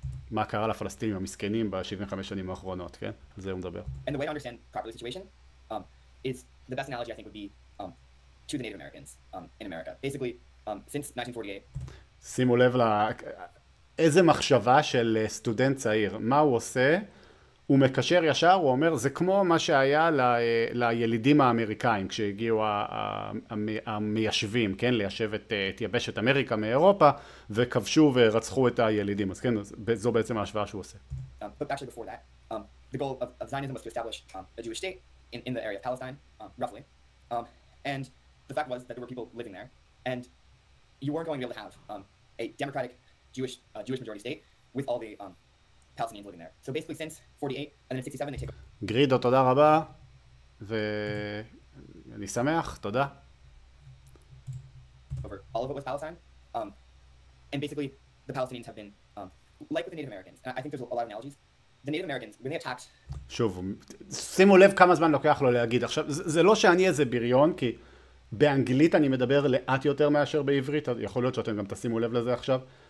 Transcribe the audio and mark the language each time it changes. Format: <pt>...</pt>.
<he>מה קרה לפלסטינים המסכנים ב-75 שנים האחרונות, כן? על זה הוא מדבר.</he> <en>And the way to understand properly the situation is the best analogy I think would be to the Native Americans in America. Basically, since 1948.</en> <he>שימו לב איזה מחשבה של סטודנט צעיר. מה הוא עושה? הוא מקשר ישר, הוא אומר, זה כמו מה שהיה לילידים האמריקאים, כשהגיעו המיישבים, כן? ליישב את יבשת אמריקה מאירופה, וכבשו ורצחו את הילידים. אז כן, זו בעצם ההשוואה שהוא עושה.</he> <en>But actually before that, the goal of Zionism was to establish a Jewish state in the area of Palestine, roughly. And the fact was that there were people living there, and you weren't going to be able to have a democratic Jewish majority state with all the Palestinians living there. So basically since 48 and then in 67 they take</en> <he>גרידו, תודה רבה, ואני שמח, תודה.</he> <en>over all of it was Palestine. And basically the Palestinians have been like with the Native Americans. And I think there's a lot of analogies. The Native Americans, when they attacked...</en> <he>שוב, שימו לב כמה זמן לוקח לו להגיד. עכשיו, זה לא שאני איזה בריון, כי באנגלית אני מדבר לאט יותר מאשר בעברית, יכול להיות שאתם גם תשימו לב לזה עכשיו.</he>